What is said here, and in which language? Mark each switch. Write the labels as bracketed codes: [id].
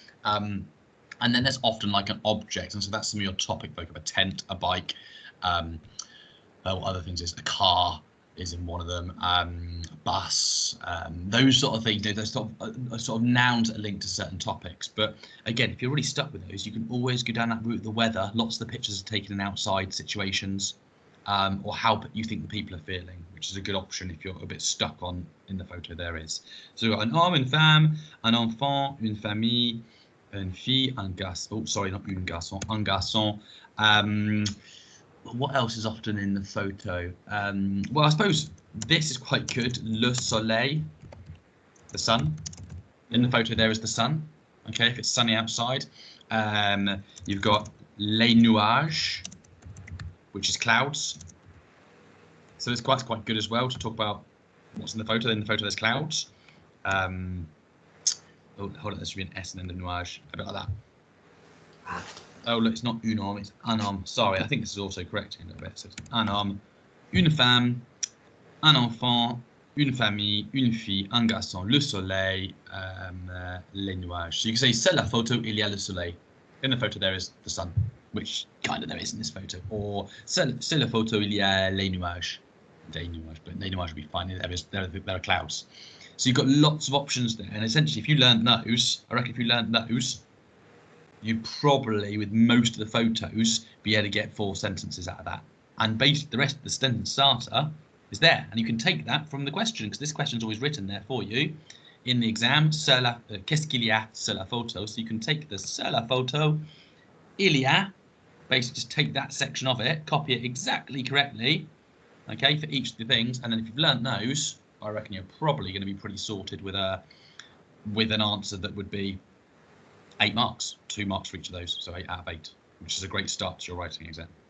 [en] And then there's often like an object, and so that's some of your topic vocab: a tent, a bike, what other things is a car is in one of them, a bus, those sort of things. Those sort of nouns that are linked to certain topics. But again, if you're really stuck with those, you can always go down that route of the weather. Lots of the pictures are taken in outside situations. Or how you think the people are feeling, which is a good option if you're a bit stuck on in the photo there is. So we've got [fr] un homme, une femme, un enfant, une famille, une fille, un garçon. [en] Oh, sorry, not [fr] une garçon, un garçon. [en] What else is often in the photo? Well, I suppose this is quite good. [fr] Le soleil, [en] the sun. In the photo there is the sun. Okay, if it's sunny outside. You've got [fr] les nuages, [en] which is clouds. So it's quite good as well to talk about what's in the photo. In the photo, there's clouds. Oh, hold on, there should be an S and then the nuage, a bit like that. Oh, look, it's not un homme, it's un homme. Sorry, I think this is also correct in a bit. So it's [fr] un homme, une femme, un enfant, une famille, une fille, un garçon, le soleil, les nuages. [en] So you can say, [fr] c'est la photo, il y a le soleil. [en] In the photo, there is the sun, which kind of there is in this photo. [fr] Or, c'est la photo, il y a les nuages. Des nuages, [en] but [fr] les nuages [en] would be fine. There are clouds. So you've got lots of options there. And essentially, if you learn those, I reckon if you learn those, you probably, with most of the photos, be able to get 4 sentences out of that. And basically, the rest of the sentence starter is there. And you can take that from the question, because this question's always written there for you in the exam. [fr] Qu'est-ce qu'il y a sur la photo? [en] So you can take the [fr] sur la photo, il y a, [en] basically just take that section of it, copy it exactly correctly, okay, for each of the things. And then if you've learned those, I reckon you're probably going to be pretty sorted with an answer that would be 8 marks, 2 marks for each of those, so 8 out of 8, which is a great start to your writing exam.